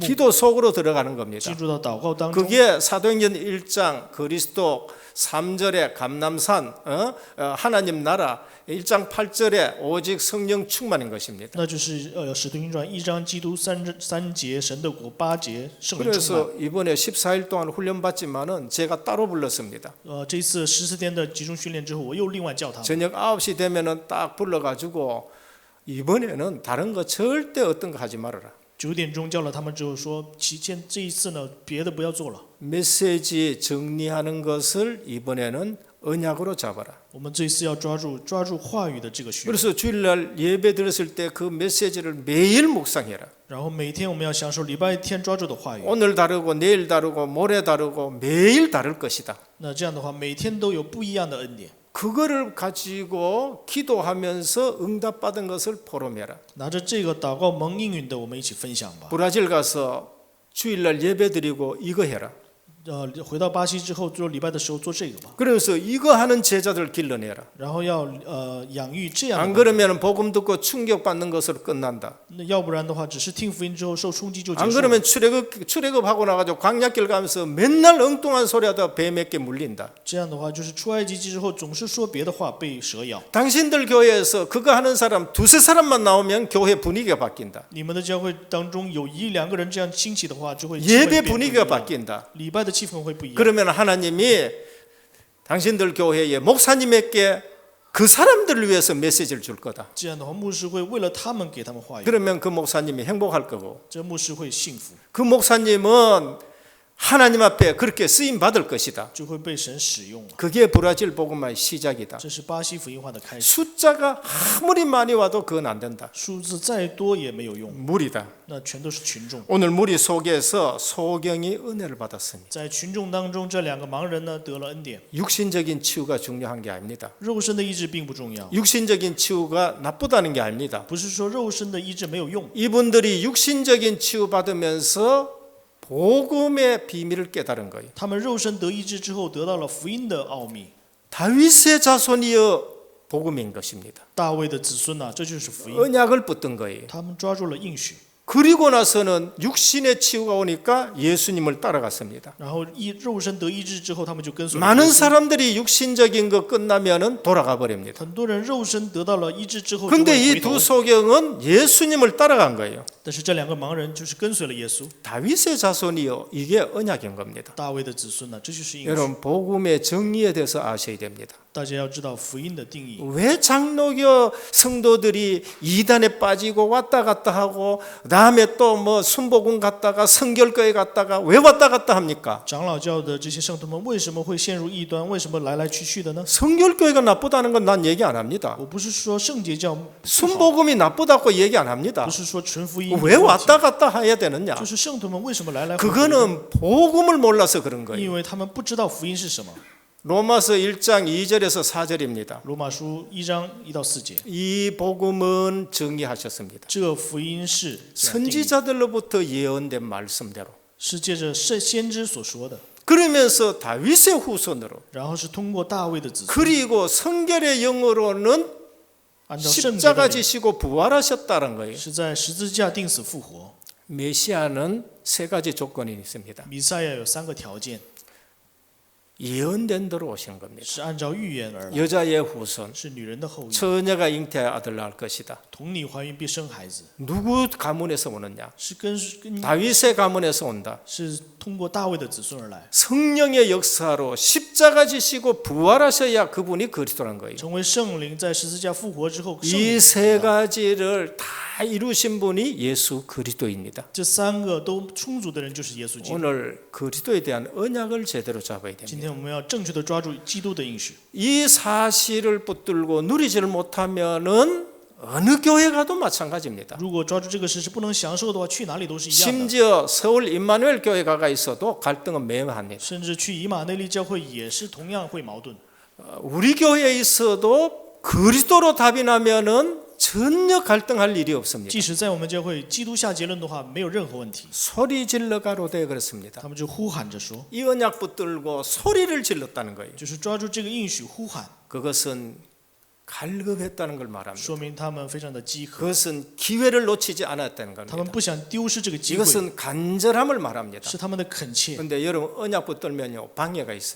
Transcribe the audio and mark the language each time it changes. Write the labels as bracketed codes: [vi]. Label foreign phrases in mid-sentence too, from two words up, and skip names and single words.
[ko] 기도 속으로 들어가는 겁니다. [zh] 进入到祷告当中。 [ko] 그게 사도행전 1장 그리스도 3절에 감남산 하나님 나라 1장 8절에 오직 성령 충만인 것입니다. [zh] 那就是使徒行传1章基督三节神的国8节圣灵充满。 [ko] 그래서 이번에 14일 동안 훈련 받지만은 제가 따로 불렀습니다. [zh] 这次14天的集中训练之后，我又另外叫他们。 [ko] 저녁 9시 되면은 딱 불러가지고 이번에는 다른 거 절대 어떤 거 하지 말아라. [zh] 9 点钟叫了他们之后说，这一次呢，别的不要做了， [ko] 메시지 정리하는 것을 이번에는 언약으로 잡아라. [zh] 我们这一次要抓住话语的这个训练。 [ko] 그래서 주일날 예배 드렸을 때 그 메시지를 매일 묵상해라. [zh] 然后每天我们要享受礼拜天抓住的话语。 [ko] 오늘 다르고 내일 다르고 모레 다르고 매일 다를 것이다. [zh] 那这样的话，每天都有不一样的恩典。 [ko] 그거를 가지고 기도하면서 응답받은 것을 포럼해라. [zh] 拿着这个祷告蒙应允的，我们一起分享吧。 [ko] 브라질 가서 주일날 예배 드리고 이거 해라. [zh] 回到巴西之后做礼拜的时候做这个吧。 [ko] 그래서 이거 하는 제자들 길러내라. [zh] 然后要养育这样 [ko] 안 [zh] 的。 [ko] 그러면 복음 듣고 충격받는 것으로 끝난다. [zh] 那要不然的话，只是听福音之后受冲击就结 [ko] 안 [zh] 束了。 [ko] 그러면 출애굽하고 나가지고 광야길 가면서 맨날 엉뚱한 소리 하다가 뱀 몇 개 물린다. [zh] 这样的话，就是出埃及记之后总是说别的话被蛇咬。 [ko] 당신들 교회에서 그거 하는 사람 두세 사람만 나오면 교회 분위기가 바뀐다. [zh] 你们的教会当中有1、2个人这样兴起的话，就会 [ko] 예배 분위기가 바뀐다. [zh] 礼拜的气氛会不一样。 [ko] 그러면 하나님이 당신들 교회에 목사님에게 그 사람들을 위해서 메시지를 줄 거다. [zh] 这样的话，牧师会为了他们给他们话语， [ko] 그러면 그 목사님이 행복할 거고 [zh] 这牧师会幸福， [ko] 그 목사님은 하나님 앞에 그렇게 쓰임 받을 것이다. [zh] 就会被神使用了。 [ko] 그게 브라질 복음화의 시작이다. [zh] 这是巴西福音化的开始。 [ko] 숫자가 아무리 많이 와도 그건 안 된다. [zh] 数字再多也没有用， [ko] 무리다. [zh] 那全都是群众。 [ko] 오늘 무리 속에서 소경이 은혜를 받았습니다. [zh] 在群众当中，这2个盲人呢得了恩典。 [ko] 육신적인 치유가 중요한 게 아닙니다. [zh] 肉身的医治并不重要， [ko] 육신적인 치유가 나쁘다는 게 아닙니다. [zh] 不是说肉身的医治没有用。 [ko] 이분들이 육신적인 치유 받으면서 복음의 비밀을 깨달은 거예요. [zh] 他们肉身得医治之后，得到了福音的奥秘。 [ko] 다윗의 자손이여 복음인 것입니다. [zh] 大卫的子孙呐，这就是福音。 [ko] 언약을 붙든 거예요. [zh] 他们抓住了应许， [ko] 그리고 나서는 육신의 치유가 오니까 예수님을 따라갔습니다. [zh] 然后肉身得医治之后，他们就跟随了耶 [ko] 많은 [zh] 稣。 [ko] 사람들이 육신적인 거 끝나면은 돌아가 버립니다. [zh] 很多人肉身得到了医治之后就 [ko] 근데 [zh] 会 [ko] 이 [zh] 回头 [ko] 두 ， 소경은 예수님을 따라간 거예요. [zh] 但是这两个盲人就是跟随了耶稣。 [ko] 다윗의 자손이요. 이게 언약인 겁니다. [zh] 大卫的子孙呢，这就是应许。 [ko] 여러분 복음의 정리에 대해서 아셔야 됩니다. [zh] 大家要知道福音的定义。 [ko] 왜 장로교 성도들이 이단에 빠지고 왔다 갔다 하고 그다음에 또 뭐 순복음 갔다가 성결교회 갔다가 왜 왔다 갔다 합니까? [zh] 长老教的这些圣徒们为什么会陷入异端？为什么来来去去的呢？ [ko] 성결교회가 나쁘다는 건 난 얘기 안 합니다. [zh] 我不是说圣洁教不好， [ko] 순복음이 나쁘다고 얘기 안 합니다. [zh] 不是说纯福音 [ko] 왜 [zh] 有问题 [ko] 왔다 갔다 해야 되느냐? [zh] 就是圣徒们为什么来来回回？ [ko] 그거는 복음을 몰라서 그런 거예요. [zh] 因为他们不知道福音是什么。 [ko] 로마서 1장 2절에서 4절입니다. [zh] 罗马书1章1到4节， [ko] 이 복음은 정의하셨습니다. [zh] 这个福音是这样定义 [ko] 선지자들로부터 예언된 말씀대로. [zh] 是借着先知所说的， [ko] 그러면서 다윗의 후손으로 [zh] 然后是通过大卫的子孙， [ko] 그리고 성결의 영으로는 [zh] 按照圣洁的 [ko] 십자가 [zh] 灵 [ko] 지시고 부활하셨다는 거예요. [zh] 是在十字架定死复活。 [ko] 메시아는 세 가지 조건이 있습니다. [zh] 弥赛亚有3个条件， [ko] 예언된 대로 오시는 겁니다. [zh] 是按照预言而来， [ko] 여자의 후손, [zh] 是女人的后裔， [ko] 처녀가 잉태하여 아들 낳을 것이다. [zh] 童女怀孕必生孩子， [ko] 누구 가문에서 오느냐? [zh] 是跟 [ko] 다윗의 가문에서 온다. [zh] 是通过大卫的子孙而来， [ko] 성령의 역사로 십자가 지시고 부활하셔야 그분이 그리스도란 거예요. [zh] 成为圣灵，在十字架复活之后，圣 [ko] 이 [zh] 灵 [ko] 세 가지를 다 이루신 분이 예수 그리스도입니다. [zh] 这3个都充足的人就是耶稣基督。 [ko] 오늘 그리스도에 대한 언약을 제대로 잡아야 [zh] 今 [ko] 됩니다. [zh] 天我们要正确的抓住基督的应许。 [ko] 이 사실을 붙들고 누리지를 못하면은 어느 교회 가도 마찬가지입니다. [zh] 如果抓住这个事实不能享受的话，去哪里都是一样的。 [ko] 심지어 서울 임마누엘 교회가 있어도 갈등은 매우합니다. [zh] 甚至去以马内利教会也是同样会矛盾。 [ko] 우리 교회에 있어도 그리스도로 답이 나면은 전혀 갈등할 일이 없습니다. [zh] 即使在我们教会，基督下结论的话，没有任何问题。 [ko] 소리 질러 가로되 그렇습니다. [zh] 他们就呼喊着说， [ko] 이 언약 붙들고 소리를 질렀다는 거예요. [zh] 就是抓住这个应许呼喊， [ko] 그것은 갈급했다는 걸 말합니다. [zh] 说明他们非常的饥渴， [ko] 그것은 기회를 놓치지 않았다는 [zh] 他们 [ko] 겁니다. [zh] 不想丢失这个机会， [ko] 이것은 간절함을 말합니다. [zh] 是他们的恳切。 [ko] 근데 여러분 언약 붙들면요 방해가 있어요.